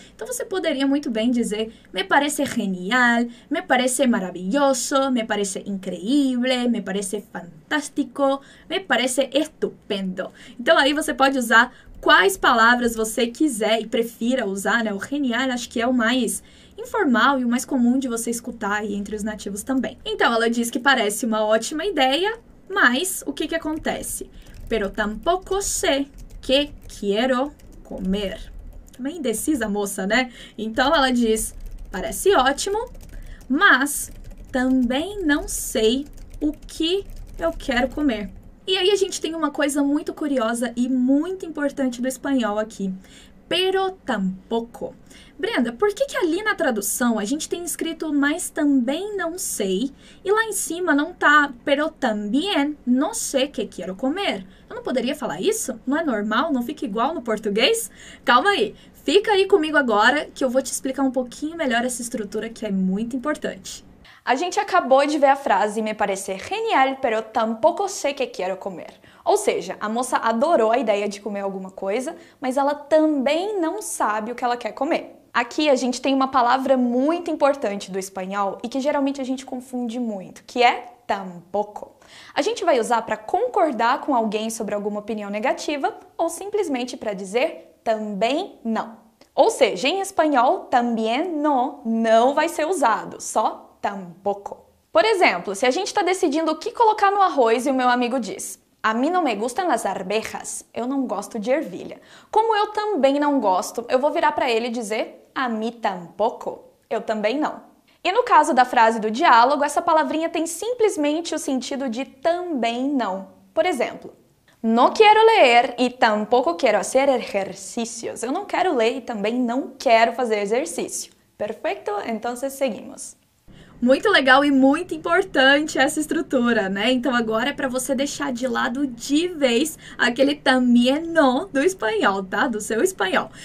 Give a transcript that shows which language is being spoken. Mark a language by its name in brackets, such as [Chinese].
[Portuguese] Então, você poderia muito bem dizer, [Spanish] me parece genial, me parece maravilloso, me parece increíble, me parece fantástico, me parece estupendo. [Portuguese] Então, aí você pode usar quais palavras você quiser e prefira usar, né? O genial acho que é o mais informal e o mais comum de você escutar aí entre os nativos também. Então, ela diz que parece uma ótima ideia, mas o que acontece? [Spanish] Pero tampoco sé que quiero comer. [Portuguese] Também indecisa a moça, né? Então, ela diz, parece ótimo, mas também não sei o que eu quero comer. E aí a gente tem uma coisa muito curiosa e muito importante do espanhol aqui. Pero tampoco. Brenda, por que ali na tradução a gente tem escrito mas também não sei e lá em cima não tá [Spanish] pero también no sé que quiero comer? [Portuguese] Eu não poderia falar isso? Não é normal? Não fica igual no português? Calma aí, fica aí comigo agora que eu vou te explicar um pouquinho melhor essa estrutura que é muito importante. A gente acabou de ver a frase [Spanish] me parece genial, pero tampoco sé que quiero comer. [Portuguese] Ou seja, a moça adorou a ideia de comer alguma coisa, mas ela também não sabe o que ela quer comer. Aqui a gente tem uma palavra muito importante do espanhol e que geralmente a gente confunde muito, que é tampoco. A gente vai usar para concordar com alguém sobre alguma opinião negativa ou simplesmente para dizer também não. Ou seja, em espanhol, también no não vai ser usado, só tampoco. Por exemplo, se a gente está decidindo o que colocar no arroz e o meu amigo diz a mim não me gustam as arvejas, eu não gosto de ervilha. Como eu também não gosto, eu vou virar para ele e dizer [Spanish] a mí tampoco, [Portuguese] eu também não. E no caso da frase do diálogo, essa palavrinha tem simplesmente o sentido de também não. Por exemplo, [Spanish] no quiero leer y tampoco quiero hacer ejercicios. [Portuguese] Eu não quero ler e também não quero fazer exercício. Perfeito? Então, seguimos. Muito legal e muito importante essa estrutura, né? Então agora é para você deixar de lado de vez aquele también no do espanhol, tá? Do seu espanhol.